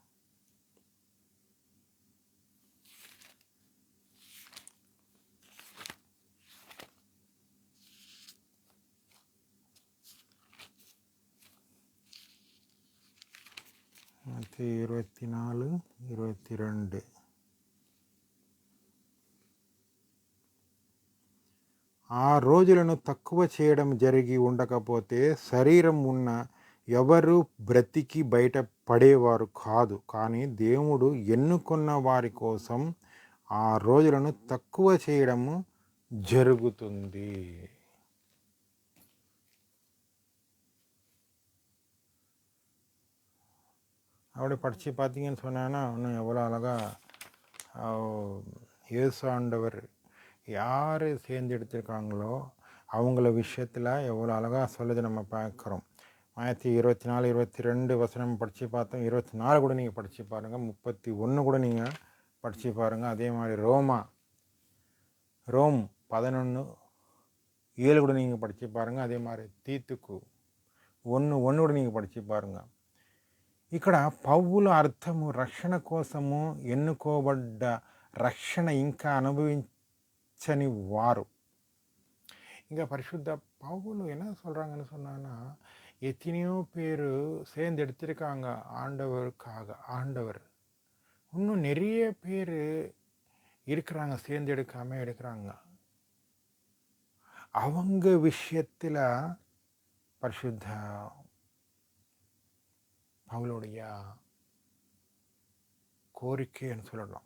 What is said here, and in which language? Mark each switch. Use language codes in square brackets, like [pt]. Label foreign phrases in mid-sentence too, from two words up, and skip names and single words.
[te] மேத்யூ 24:22. ఆ రోజులను తక్కువ చేయడం జరిగి ఉండకపోతే శరీరం ఉన్న ఎవరు బ్రతికి బయట పడేవారు కాదు. కానీ దేవుడు ఎన్నుకున్న వారి కోసం ఆ రోజులను తక్కువ చేయడము జరుగుతుంది. [ta] அப்படி படித்து பார்த்தீங்கன்னு சொன்னான்னா, இன்னும் எவ்வளோ அழகாக இயேசு ஆண்டவர் யார் சேர்ந்தெடுத்திருக்காங்களோ அவங்கள விஷயத்தில் எவ்வளோ அழகாக சொல்லுது நம்ம பார்க்குறோம். மேத்யூ 24:22 வசனம் படித்து பார்த்தோம். 24 கூட நீங்கள் படித்து பாருங்கள். 31 கூட நீங்கள் படித்து பாருங்கள். அதே மாதிரி ரோம் 11:7 கூட நீங்கள் படித்து பாருங்கள். அதே மாதிரி தீத்துக்கு 1:1 కూడా நீங்கள் படித்து பாருங்கள். [te] ఇక్కడ పౌలు అర్థము రక్షణ కోసము ఎన్నుకోబడ్డ రక్షణ ఇంకా అనుభవించని వారు. ఇంకా పరిశుద్ధ [ta] பவுல் என்ன சொல்கிறாங்கன்னு சொன்னான்னா, எத்தனையோ பேர் சேர்ந்து எடுத்திருக்காங்க ஆண்டவருக்காக. ஆண்டவர் இன்னும் நிறைய பேர் இருக்கிறாங்க சேர்ந்து எடுக்காமல் எடுக்கிறாங்க. அவங்க விஷயத்தில் பரிசுத்த பவுலுடைய கோரிக்கைன்னு சொல்லலாம்.